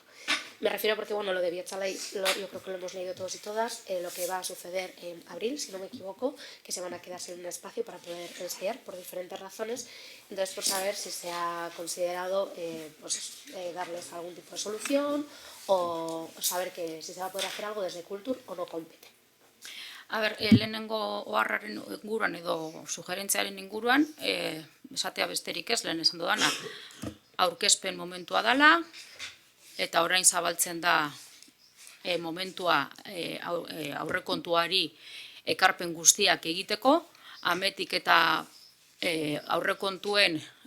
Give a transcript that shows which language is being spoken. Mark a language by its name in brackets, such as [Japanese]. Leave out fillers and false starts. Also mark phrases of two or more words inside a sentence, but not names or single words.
[Spanish] Me refiero porque, bueno, lo de Bihotzalai, yo creo que lo hemos leído todos y todas, lo que va a suceder en abril, si no me equivoco, que se van a quedar sin un espacio para poder ensayar por diferentes razones. Entonces, por saber si se ha considerado darles algún tipo de solución o saber que si se va a poder hacer algo desde Cultur o no compete. [Basque] A ber, lehenengo oharraren inguruan edo sugerentziaren inguruan, esatea besterik ez, lehen esan dudana, aurkezpen momentua dela, eta orain zabaltzen da momentua aurrekontuari ekarpen guztiak egiteko, ametik eta aurrekontuen